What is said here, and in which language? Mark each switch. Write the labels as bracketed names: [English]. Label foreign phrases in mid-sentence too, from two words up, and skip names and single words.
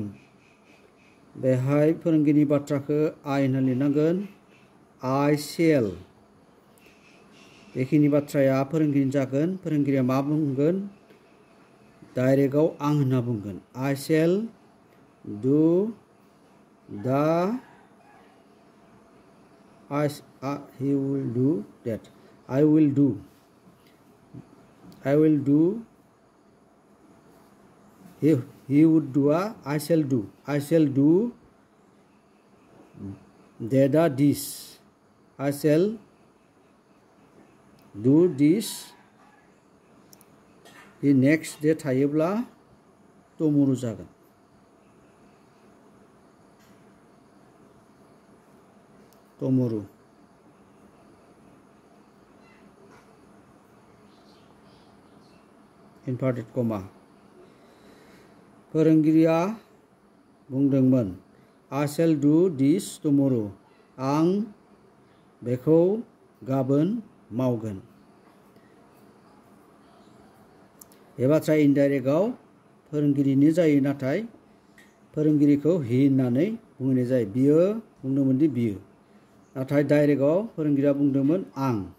[Bodo] बेहाय फोरोंगिरिनि बाथ्राखौ आइ होनना लिरनांगोन। आइ शेल बेखिनि बाथ्राया फोरोंगिरिनि जागोन। फोरोंगिरिया मा बुंगोन? डाइरेक्टआव आं होनना बुंगोन। [English] I shall do दा he will do that. I will do he would do I shall do that this. I shall do this. The next day थायोब्ला tomorrow जागोन। tomorrow inverted comma. [Bodo] फोरोंगिरिया बुंदोंमोन [English] I shall do this tomorrow. [Bodo] आं बेखौ गाबोन मावगोन। बे बाथ्राया इनडाइरेक्टआव फोरोंगिरिनि जायो, नाथाय फोरोंगिरिखौ he होननानै बुंनाय जायो। बियो बुंदोंमोन दि बियो, नाथाय डाइरेक्टआव फोरोंगिरिया बुंदोंमोन आं।